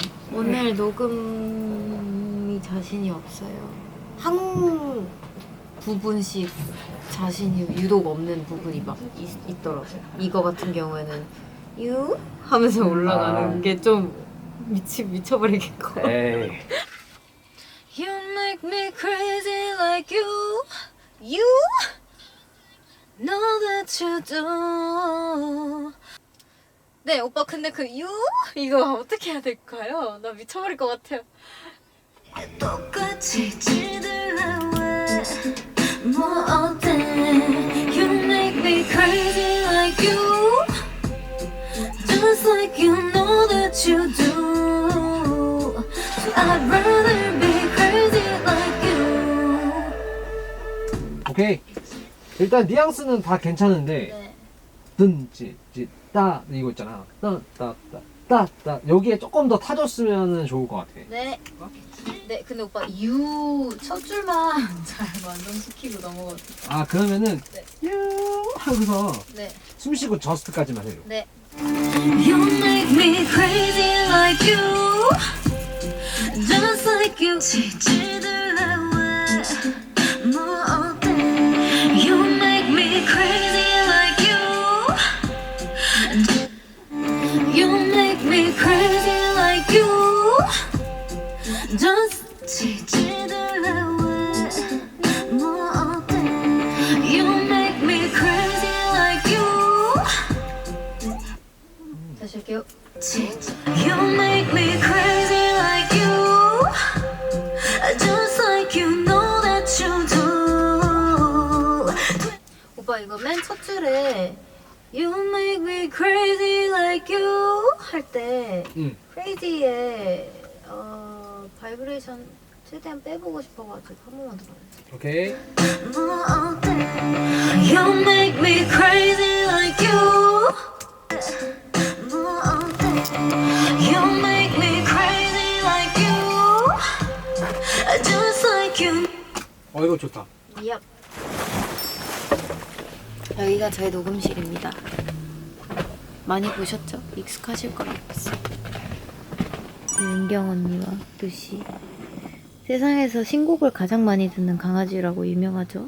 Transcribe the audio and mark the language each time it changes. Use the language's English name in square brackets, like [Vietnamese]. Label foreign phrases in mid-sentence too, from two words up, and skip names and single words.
[Korean] 오늘 녹음이 자신이 없어요. 한 부분씩 자신이 유독 없는 부분이 막 있더라고요. 이거 같은 경우에는 유 하면서 올라가는 게 좀 미쳐버리겠고. 에이. [English] You make me crazy like you know that you do. [Korean] 네 오빠 근데 그 유 이거 어떻게 해야 될까요? 나 미쳐버릴 것 같아요. 똑같이 지들래 왜뭐 어때. [English] You make me crazy like you just like you know that you do. So I'd rather be crazy like you. [Korean] 오케이. 일단 뉘앙스는 다 괜찮은데 따 이거 있잖아. 따 여기에 조금 더 타줬으면 좋을 것 같아. 네. 네 근데 오빠 유 첫 줄만 잘 완성시키고 넘어가도. 그러면은 네. 유 하고서 네. 숨 쉬고 저스트까지만 해요. 네. [English] You make me crazy like you just like you [Korean] 지질들래 왜뭐 어때. [English] You make me crazy like you. You make me crazy like you just [Korean] 지질들래 왜뭐 어때. [English] You make me crazy like you. [Korean] 다시 할게요. [English] You make me crazy like you just like you know that you do. [Korean] 오빠 이거 맨 첫 줄에 [English] You make me crazy like you [Korean] 할 때 crazy의 바이브레이션 최대한 빼보고 싶어가지고 한 번만 들어요. 오케이. 뭐 어때. [English] You make me crazy like you. [Korean] 뭐 어때. [English] You make me crazy like you just like you. [Korean] 이거 좋다. 얍. 여기가 저의 녹음실입니다. 많이 보셨죠? 익숙하실 거라고 했어요. 윤경 언니와 루시. 세상에서 신곡을 가장 많이 듣는 강아지라고 유명하죠?